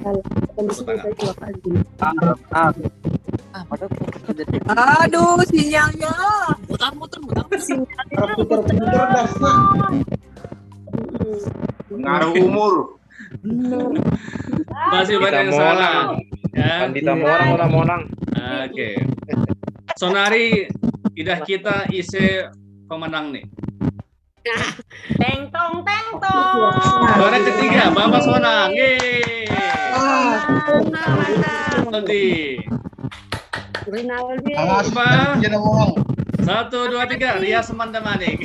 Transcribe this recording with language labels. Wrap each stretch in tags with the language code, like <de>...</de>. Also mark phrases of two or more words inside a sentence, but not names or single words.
<id>Aduh, sinyalnya. Muter. Pengaruh umur. Masih banyak yang salah. Ya.</id> <bts>Pandita monang.</bts> <id>Oke.</id> <bts>Sonari, idah kita</bts> <id>isi pemenang nih. Teng tong teng tong. Juara ketiga, Bapak Sonang. Yeay. Nanti. Rinaldi. Apa? 1, 2, 3, Ria Semandamanik.</id>